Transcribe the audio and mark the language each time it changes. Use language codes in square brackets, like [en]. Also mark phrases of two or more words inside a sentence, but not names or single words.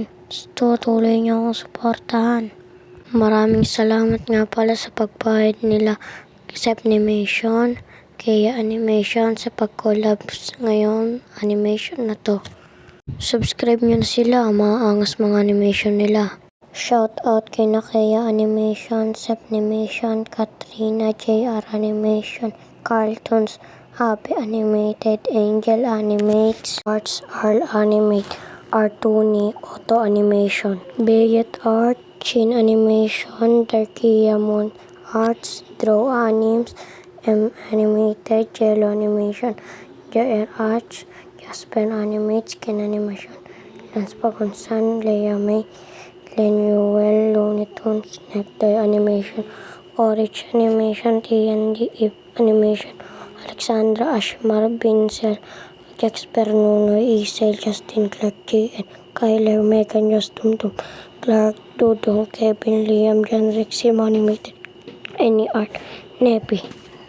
[tl] Tutuloy niyo akong suportahan. Maraming salamat nga pala sa pagbayad nila Sep Animation, Kaya Animation sa pag-collab ngayon animation na to. Subscribe nyo na sila, maangas mga animation nila. Shout out kay Kaya Animation, Sep Animation, Katrina JR Animation, Carltons, Abe Animated, Angel Animates, Arts Arl Animate, Artuni Auto Animation, Bayet Art, Chin Animation, Darkia Moon Arts, Draw Animes, M Animated, Jello Animation, JR Arts, Jasper Animates, Ken Animation, Lance Pagunsan, Leia May, Lenuel, Looney Tunes, Necktie Animation, Orange Animation, TND Animation, Alexandra Ashmar, Vincel, Jasper Nunoy, Isel, Justin Clark, JN, Kyler, Megan, Justin Tum, Clark, Dudong, Kevin, Liam, John Rick, Sim Animated, Any Art, Nepi.